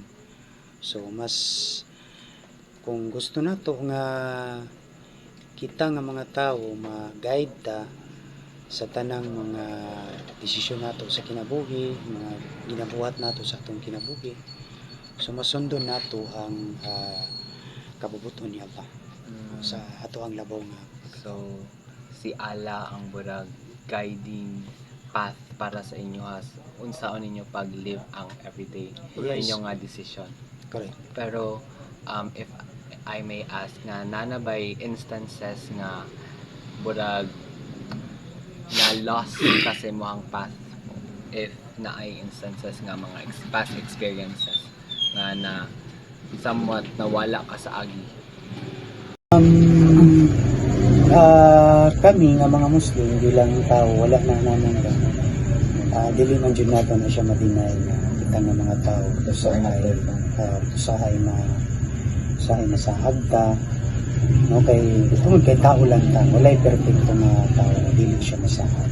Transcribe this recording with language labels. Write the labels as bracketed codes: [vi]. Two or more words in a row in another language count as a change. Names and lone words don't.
[ceb] So mas kung gusto nato nga kita nga mga tao ma-guide ta sa tanang mga desisyon nato sa kinabuhi, mga ginabuhat nato sa atong kinabuhi. So masundon nato ang kabubuton ni Allah sa ato ang labaw nga. So, si Allah ang burag [en] guiding path [ceb] para sa inyo as unsaon ninyo pag-live ang everyday [en] Yes. [ceb] inyo nga decision. [en] Correct. [ceb] Pero [en] if I may ask [ceb] nga nanabay instances nga burag na lost kasi mo ang path mo, if naay instances nga mga [en] past experiences [ceb] nga na somewhat nawala ka sa agi. Kami nga mga Muslim bilang tao wala na naman dili man jud nato na siya madinay nga kita nga mga tao usahay masahag ta, no, kay tungod kay tao lang ta, walay perfecto nga tao, dili siya masahag.